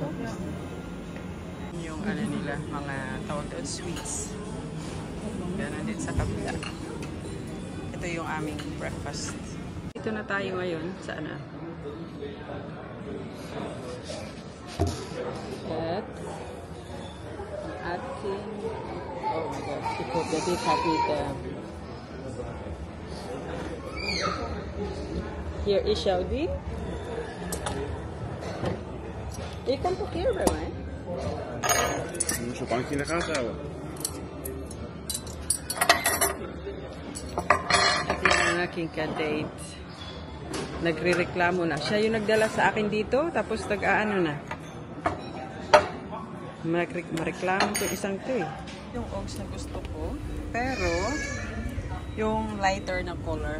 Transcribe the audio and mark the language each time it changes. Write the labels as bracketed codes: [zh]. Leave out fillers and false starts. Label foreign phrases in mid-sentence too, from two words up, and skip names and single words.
[tl] Yung nila, mga tawag doon, sweets. Ganun din sa kabila. Ito yung aming breakfast. Ito na tayo ngayon sa At ang ating, [en] oh my God, [tl] si Kobe Kapita. [en] Here is Saudi. [nl] Je kan toch hier bij mij? Je moet zo'n bankje in de gaten houden. [tl] Ito yung aking kadate. Nagre-reklamo na. Siya yung nagdala sa akin dito, tapos na. Mareklamo itong isang to eh. Yung Uggs na gusto ko, pero yung lighter na color.